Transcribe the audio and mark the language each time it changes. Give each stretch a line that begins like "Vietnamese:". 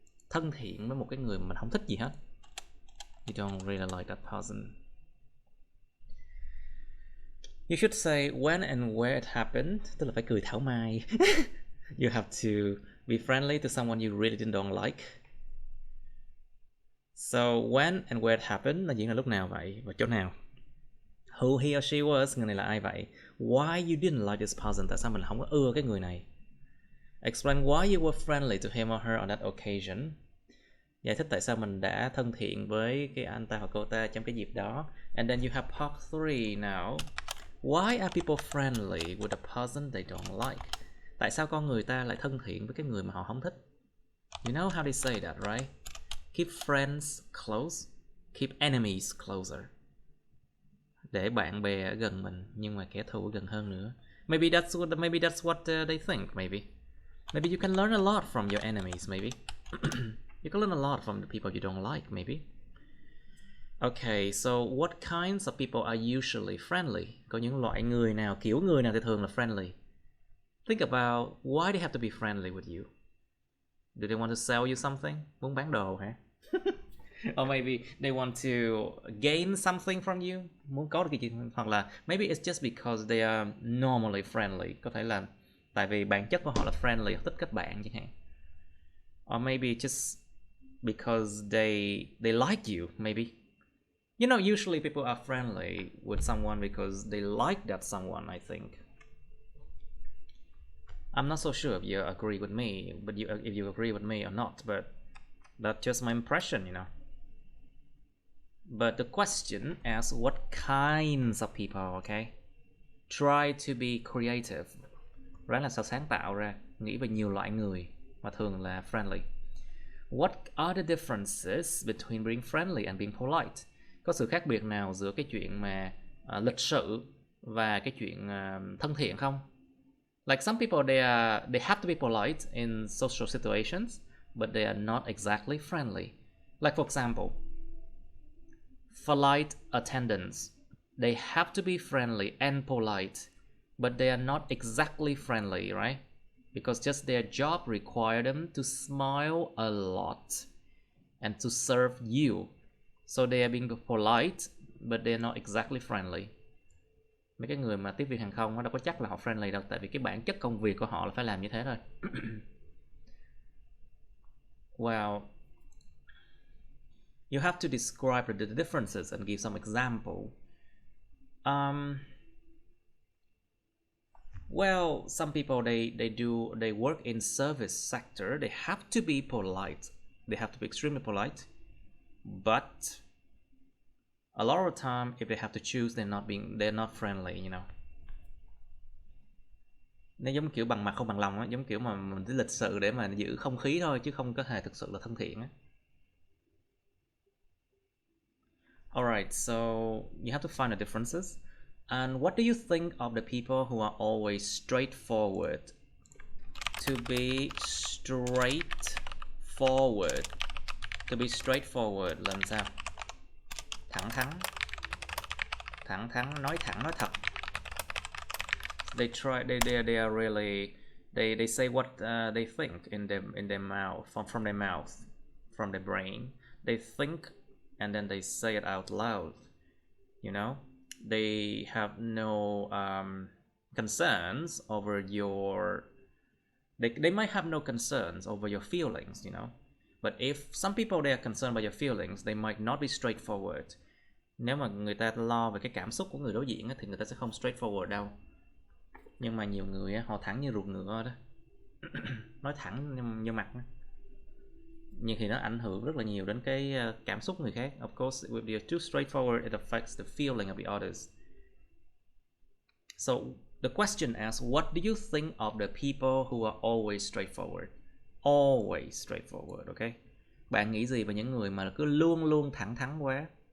Vietnamese: Thân thiện với một cái người mà mình không thích gì hết.
English: You don't really like that person. You should say when and where it happened.
Vietnamese: Tức là phải cười thảo mai.
English: You have to be friendly to someone you really don't like. So when and where it happened
Vietnamese: là diễn ra lúc nào vậy và chỗ nào.
English: Who he or she was,
Vietnamese: người này là ai vậy.
English: Why you didn't like this person,
Vietnamese: tại sao mình không có ưa cái người này.
English: Explain why you were friendly to him or her on that occasion.
Vietnamese: Giải thích tại sao mình đã thân thiện với cái anh ta hoặc cô ta trong cái dịp đó.
English: And then you have part 3 now. Why are people friendly with a person they don't like?
Vietnamese: Tại sao con người ta lại thân thiện với cái người mà họ không thích?
English: You know how they say that, right? Keep friends close, keep enemies closer.
Vietnamese: Để bạn bè ở gần mình nhưng mà kẻ thù ở gần hơn nữa.
English: Maybe that's what they think. Maybe you can learn a lot from your enemies. Maybe you can learn a lot from the people you don't like. Maybe. Okay, so what kinds of people are usually friendly?
Vietnamese: Có những loại người nào, kiểu người nào thì thường là friendly?
English: Think about why they have to be friendly with you. Do they want to sell you something?
Vietnamese: Muốn bán đồ hả?
English: Or maybe they want to gain something from you.
Vietnamese: Muốn có được cái gì? Hoặc là
English: maybe it's just because they are normally friendly.
Vietnamese: Có thể là tại vì bản chất của họ là friendly, thích kết bạn chẳng hạn.
English: Or maybe just because they like you, maybe. You know, usually people are friendly with someone because they like that someone, I think. I'm not so sure if you agree with me, but if you agree with me or not, but that's just my impression, you know. But the question asks what kinds of people, okay? Try to be creative.
Vietnamese: Ráng là sao sáng tạo ra, nghĩ về nhiều loại người mà thường là friendly.
English: What are the differences between being friendly and being polite?
Vietnamese: Có sự khác biệt nào giữa cái chuyện mà lịch sự và cái chuyện thân thiện không?
English: Like some people they have to be polite in social situations, but they are not exactly friendly. Like for example, flight attendants, they have to be friendly and polite, but they are not exactly friendly, right? Because just their job requires them to smile a lot and to serve you. So they are being polite, but they are not exactly friendly.
Vietnamese: Mấy cái người mà tiếp viên hàng không đâu có chắc là họ friendly đâu, tại vì cái bản chất công việc của họ là phải làm như thế thôi.
English: Well, you have to describe the differences and give some example. Well, some people they work in service sector. They have to be polite. They have to be extremely polite. But a lot of the time, if they have to choose, they're not friendly, you know.
Vietnamese: Nó giống kiểu bằng mặt không bằng lòng á, giống kiểu mà mình cứ lịch sự để mà giữ không khí thôi chứ không có hề thực sự là thân thiện á.
English: Alright, so you have to find the differences. And what do you think of the people who are always straightforward? To be straightforward. To be straightforward
Vietnamese: là làm sao? Thẳng thắn, nói thẳng, nói thật.
English: They are really they say what they think in their mouth, from their mouth, from their brain. They think and then they say it out loud. You know, they have no concerns over your. They might have no concerns over your feelings. You know, but if some people they are concerned about your feelings, they might not be straightforward.
Vietnamese: Nếu mà người ta lo về cái cảm xúc của người đối diện thì người ta sẽ không straightforward đâu. Nhưng mà nhiều người họ thẳng như ruột ngựa đó. Nói thẳng như mặt đó. Nhưng thì nó ảnh hưởng rất là nhiều đến cái cảm xúc người khác.
English: Of course, if you're too straightforward, it affects the feeling of the others. So the question asks, what do you think of the people who are always straightforward? Always straightforward, okay?
Vietnamese: Bạn nghĩ gì về những người mà cứ luôn luôn thẳng thắn quá?